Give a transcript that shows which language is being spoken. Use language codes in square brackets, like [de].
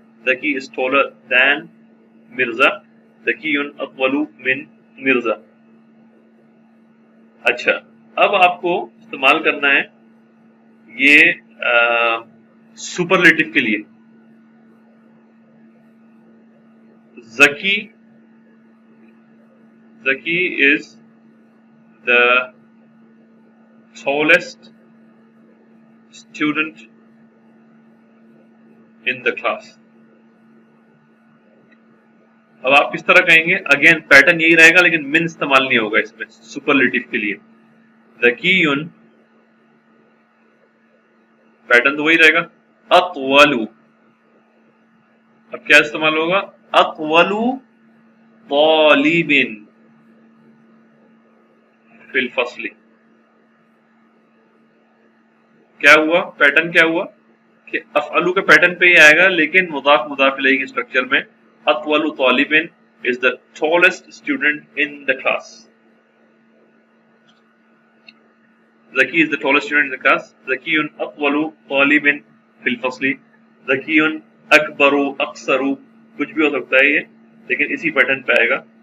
[en] Zaki is taller than Mirza. [ar] ذکی اطول من مرزا. [ur] اچھا اب آپ کو استعمال کرنا ہے یہ سپرلیٹو کے لیے. [en] Zaki is the tallest student in the class. [ur] اب آپ کس طرح کہیں گے؟ اگین پیٹرن یہی رہے گا لیکن من استعمال نہیں ہوگا اس میں سپرلیٹو کے لیے. ذکیٌ پیٹرن تو وہی رہے گا. اطول، اب کیا استعمال ہوگا؟ [ar] اطول طالب فی الفصل. [ur] کیا ہوا؟ پیٹرن کیا ہوا؟ کہ افعلو کے پیٹرن پہ ہی آئے گا لیکن مضاف مضاف الیہ کے اسٹرکچر میں. [ar] اطول طالب [en] is the tallest student in the class. Zaki is the tallest student in the class. [ar] ذکی اطول طالب فی الفصل. [ur] ذکی اکبر اقصر کچھ بھی ہو سکتا ہے یہ لیکن اسی پیٹرن پہ آئے گا.